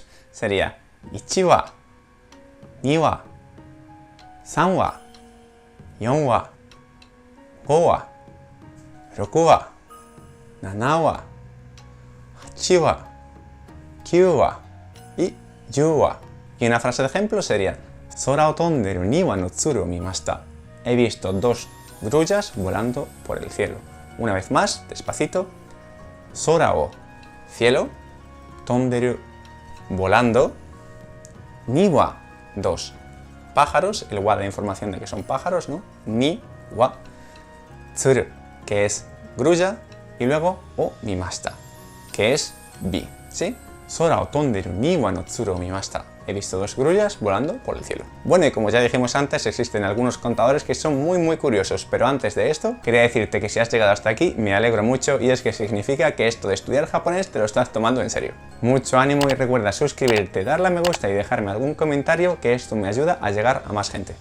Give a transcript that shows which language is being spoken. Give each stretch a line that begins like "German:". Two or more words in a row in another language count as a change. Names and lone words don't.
Japanese: Sería 一話、二話、三話, 4 話、5話、6話、7話、8話、9話 y 10話.
Spanish: Y una frase de ejemplo sería
Japanese: 空を飛んでる2羽の鶴を見ました.
Spanish: He visto 2 grullas volando por el cielo. Una vez más, despacito.
Japanese: 空を
Spanish: cielo, tonderu volando, 2羽 2 pájaros, el wa da información de que son pájaros, ¿no? Ni, wa, tsuru, que es grulla, y luego
Japanese: を見ました,
Spanish: que es vi, ¿sí?
Japanese: 空を飛んでる2羽の鶴を見ました.
Spanish: He visto 2 grullas volando por el cielo. Bueno, y como ya dijimos antes, existen algunos contadores que son muy curiosos, pero antes de esto, quería decirte que si has llegado hasta aquí, me alegro mucho y es que significa que esto de estudiar japonés te lo estás tomando en serio. Mucho ánimo y recuerda suscribirte, darle a me gusta y dejarme algún comentario, que esto me ayuda a llegar a más gente.